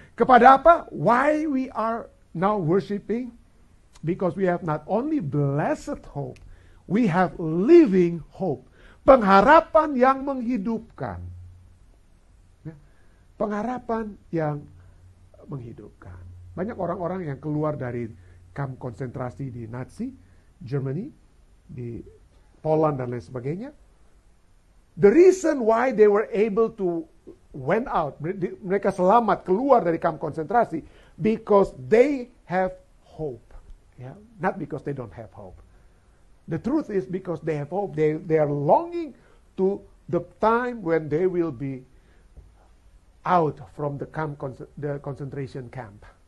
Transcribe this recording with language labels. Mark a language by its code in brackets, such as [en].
[id] Kepada apa? [en] Why we are now worshiping? Because we have not only blessed hope, we have living hope. [id] Pengharapan yang menghidupkan. Pengharapan yang menghidupkan. Banyak orang-orang yang keluar dari kamp konsentrasi di Nazi, Germany, di Poland dan lain sebagainya. [en] The reason why they were able to went out, [id] mereka selamat keluar dari kamp konsentrasi, [en] because they have hope. Yeah, not because they don't have hope. The truth is because they have hope. They are longing to the time when they will be out from the concentration camp.